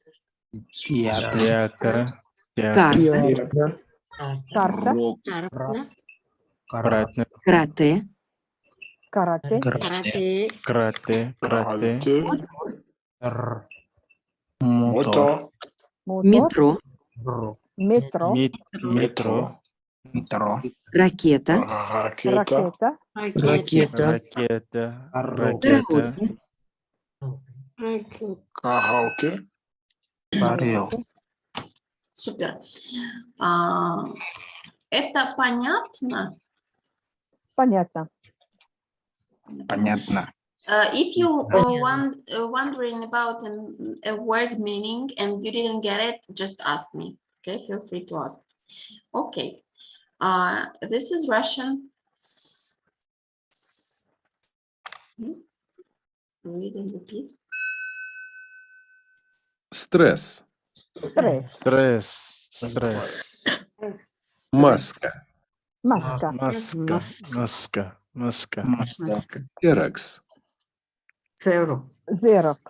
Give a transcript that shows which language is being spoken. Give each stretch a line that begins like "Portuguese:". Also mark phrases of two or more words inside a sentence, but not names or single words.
Russian: Театр. Карта. Карта. Карате. Карате. Карате. Карате. Мотор. Метро. Метро. Метро. Ракета. Ракета. Караоке. Караоке. Супер. Это понятно? Понятно. Понятно.
English: If you wondering about a word meaning and you didn't get it, just ask me. Okay, feel free to ask. Okay, this is Russian. Read and repeat.
Russian: Стресс. Стресс. Маска. Маска. Ксерокс. Зерокс.